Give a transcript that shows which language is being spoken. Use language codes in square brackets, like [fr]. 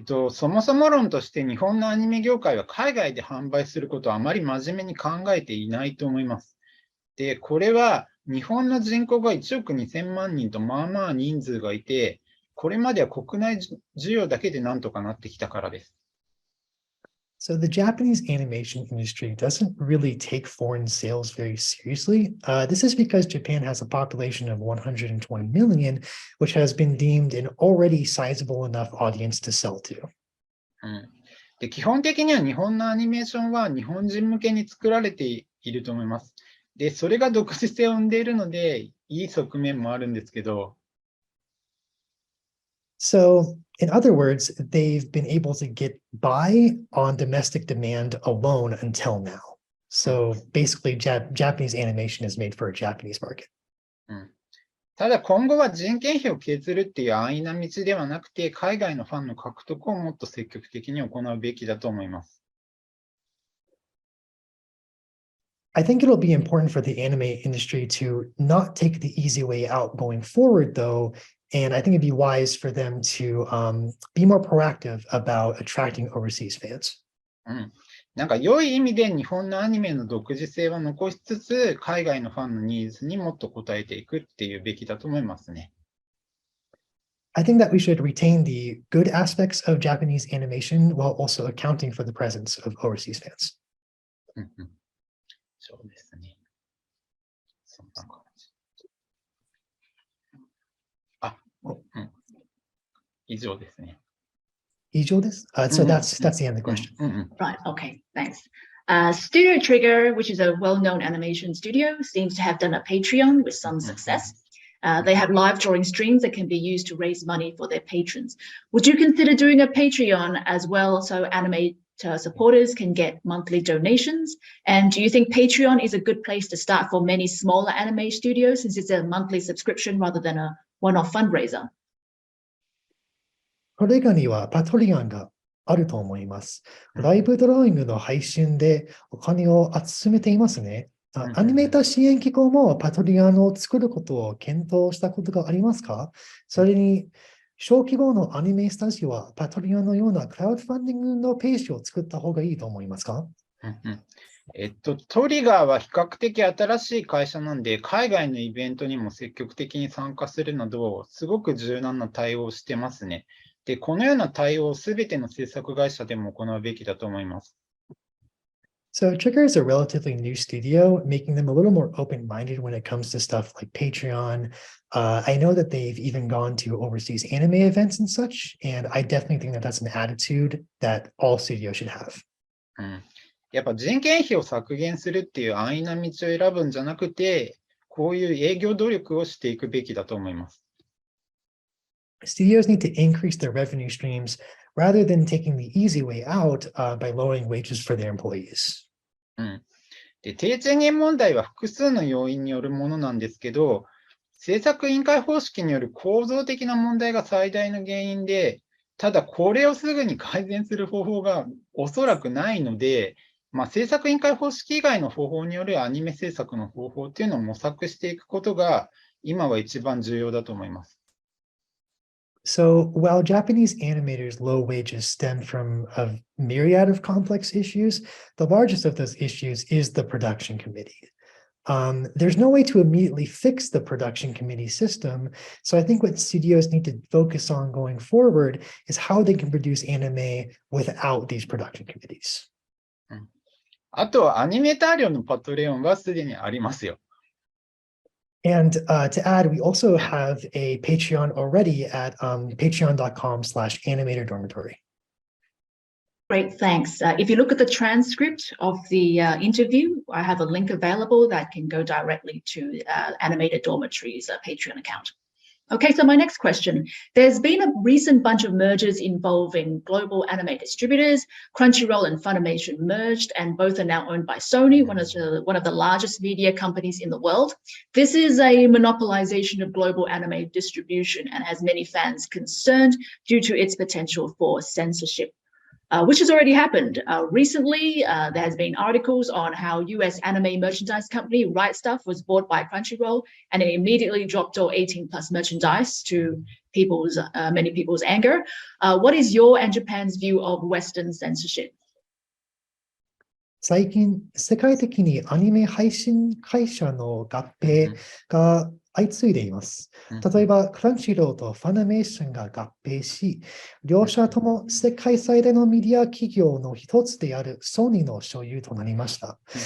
[ja] そもそも論として日本のアニメ業界は海外で販売することをあまり真面目に考えていないと思います。で、これは日本の人口が1億2000万人とまあまあ人数がいて、これまでは国内需要だけでなんとかなってきたからです。 [en] So the Japanese animation industry doesn't really take foreign sales very seriously. This is because Japan has a population of 120 million, which has been deemed an already sizable enough audience to sell to. [ja] で、基本的には日本のアニメーションは日本人向けに作られていると思います。で、それが独自性を生んでいるので、いい側面もあるんですけど。 [en] So, in other words, they've been able to get by on domestic demand alone until now. So basically, Japanese animation is made for a Japanese market. [ja] ただ今後は人件費を削るっていう安易な道ではなくて、海外のファンの獲得をもっと積極的に行うべきだと思います。 [en] I think it'll be important for the anime industry to not take the easy way out going forward, though. And I think it'd be wise for them to be more proactive about attracting overseas fans. [ja] なんか良い意味で日本のアニメの独自性は残しつつ、海外のファンのニーズにもっと応えていくっていうべきだと思いますね。 [en] I think that we should retain the good aspects of Japanese animation while also accounting for the presence of overseas fans. [ja] そうですね。そんな感じ。以上ですね。 [en] So that's the end of the question. Right, okay, thanks. Studio Trigger, which is a well-known animation studio, seems to have done a Patreon with some success. They have live drawing streams that can be used to raise money for their patrons. Would you consider doing a Patreon as well so anime supporters can get monthly donations? And do you think Patreon is a good place to start for many smaller anime studios since it's a monthly subscription rather than a one-off fundraiser? [ja] これらにはパトリオンがあると思います。ライブドローイングの配信でお金を集めていますね。アニメーター支援機構もパトリオンを作ることを検討したことがありますか？それに、小規模のアニメスタジオはパトリオンのようなクラウドファンディングのページを作った方がいいと思いますか？トリガーは比較的新しい会社なんで、海外のイベントにも積極的に参加するなど、すごく柔軟な対応をしてますね。で、このような対応をすべての制作会社でも行うべきだと思います。 [en] So Trigger is a relatively new studio, making them a little more open-minded when it comes to stuff like Patreon. I know that they've even gone to overseas anime events and such, and I definitely think that that's an attitude that all studios should have. [ja] やっぱ人件費を削減するっていう安易な道を選ぶんじゃなくて、こういう営業努力をしていくべきだと思います。 [en] Studios need to increase their revenue streams rather than taking the easy way out by lowering wages for their employees. [ja] で、低賃金問題は複数の要因によるものなんですけど、制作委員会方式による構造的な問題が最大の原因で、ただこれをすぐに改善する方法がおそらくないので、制作委員会方式以外の方法によるアニメ制作の方法っていうのを模索していくことが今は一番重要だと思います。 [en] So while Japanese animators' low wages stem from a myriad of complex issues, the largest of those issues is the production committee. There's no way to immediately fix the production committee system. So I think what studios need to focus on going forward is how they can produce anime without these production committees. [ja] あとはアニメーター料のパトレオンはすでにありますよ。 [en] And to add, we also have a Patreon already at patreon.com/animator dormitory. Great, thanks. If you look at the transcript of the interview, I have a link available that can go directly to Animator Dormitory's Patreon account. Okay, so my next question. There's been a recent bunch of mergers involving global anime distributors. Crunchyroll and Funimation merged, and both are now owned by Sony, one of the largest media companies in the world. This is a monopolization of global anime distribution and has many fans concerned due to its potential for censorship. Which has already happened. Recently, there has been articles on how US anime merchandise company Right Stuff was bought by Crunchyroll, and it immediately dropped all 18+ merchandise to many people's anger. What is your and Japan's view of Western censorship? [ja] 最近、世界的にアニメ配信会社の合併が相次いでいます。例えば、クランチローとファナメーションが合併し、両社とも世界最大のメディア企業の一つであるソニーの所有となりました。